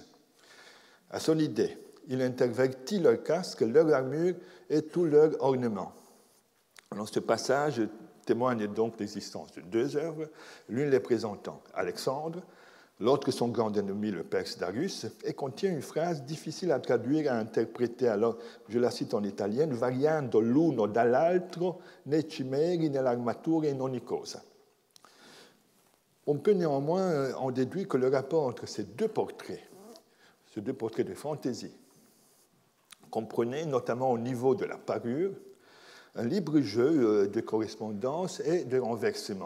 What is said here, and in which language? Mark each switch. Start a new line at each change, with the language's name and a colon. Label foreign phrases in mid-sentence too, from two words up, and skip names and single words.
French: À son idée, il intervertit leur casque, leur armure et tout leur ornement. Alors, ce passage témoigne donc de l'existence de 2 œuvres, l'une les présentant Alexandre, l'autre son grand ennemi, le Perse Darius, et contient une phrase difficile à traduire et à interpréter. Alors, je la cite en italien,
Italian: variando l'uno dall'altro nei cimeri, nell'armatura in ogni cosa.
French: On peut néanmoins en déduire que le rapport entre ces 2 portraits, ces 2 portraits de fantaisie, comprenait notamment au niveau de la parure un libre jeu de correspondance et de renversement.